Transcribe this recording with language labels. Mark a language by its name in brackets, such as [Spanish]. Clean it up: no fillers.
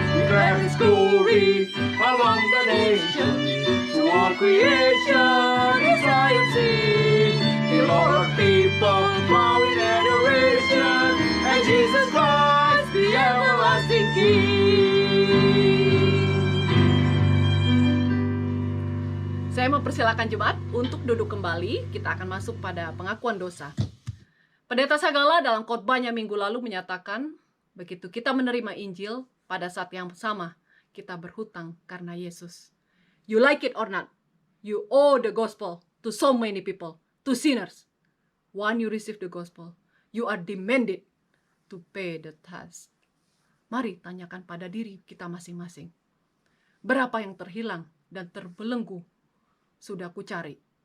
[English] Declare His glory among the nations, to all creation His triumph sing. The Lord people bow in adoration, and Jesus Christ the everlasting King. [Indonesian] Saya Saya mempersilakan jemaat untuk duduk kembali. Kita akan masuk pada pengakuan dosa. Pendeta Sagala dalam khotbahnya minggu lalu menyatakan, begitu kita menerima Injil, pada saat yang sama kita berhutang karena Yesus. [English] You like it or not, you owe the gospel to so many people, to sinners. When you receive the gospel, you are demanded to pay the tax. [Indonesian] Mari tanyakan pada diri kita masing-masing. Berapa yang terhilang dan terbelenggu sudah kucari?